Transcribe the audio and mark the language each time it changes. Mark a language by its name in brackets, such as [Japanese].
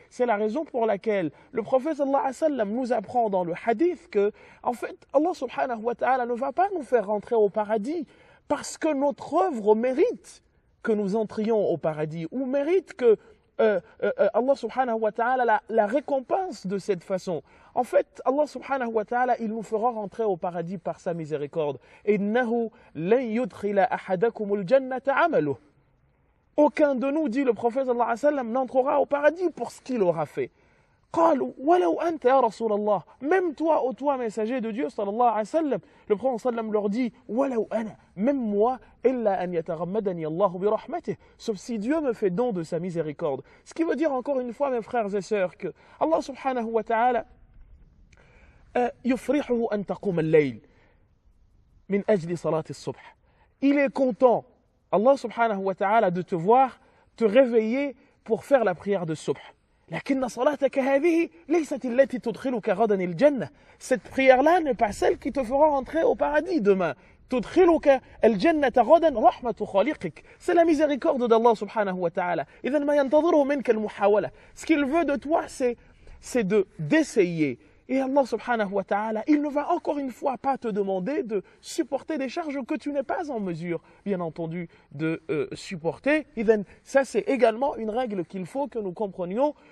[French] C'est la raison pour laquelle le prophète sallallahu alayhi wa sallam nous apprend dans le hadith que, en fait, Allah subhanahu wa ta'ala ne va pas nous faire rentrer au paradis parce que notre œuvre mérite que nous entrions au paradis, ou mérite que Allah subhanahu wa ta'ala la récompense de cette façon. En fait, Allah subhanahu wa ta'ala, il nous fera rentrer au paradis par sa miséricorde. [Arabic] إِنَّهُ لَنْ يُدْخِلَ أَحَدَكُمُ الْجَنَّةَ عَمَلُهُ. [French] Aucun de nous, dit le prophète sallallahu alayhi wa sallam, n'entrera au paradis pour ce qu'il aura fait. [Arabic] قالوا ولو أنت يا رسول الله. [French] Même toi, ô toi, messager de Dieu sallallahu alayhi wa sallam, le prophète sallam leur dit [Arabic] ولو أنا, [French] même moi, [Arabic] إلا أن يتغمدني الله برحمته, [French] sauf si Dieu me fait don de sa miséricorde. Ce qui veut dire encore une fois, mes frères et sœurs, que Allah subhanahu wa ta'ala [Arabic] يفرحه أن تقوم الليل من أجل صلاة الصبح. [French] Il est content, Allah subhanahu wa ta'ala, de te voir te réveiller pour faire la prière de subh. [Arabic] لكن صلاتك هذه ليست التي تدخلك غدا الجنة. [French] Cette prière-là n'est pas celle qui te fera rentrer au paradis demain. [Arabic] تدخلك الجنة غدا رحمة خالقك. [French] C'est la miséricorde d'Allah subhanahu wa ta'ala. [Arabic] إذا ما ينتظره منك المحاولة. [French] Ce qu'il veut de toi, c'est d'essayer. Et Allah subhanahu wa ta'ala, il ne va encore une fois pas te demander de supporter des charges que tu n'es pas en mesure, bien entendu, de supporter. Et ça, c'est également une règle qu'il faut que nous comprenions.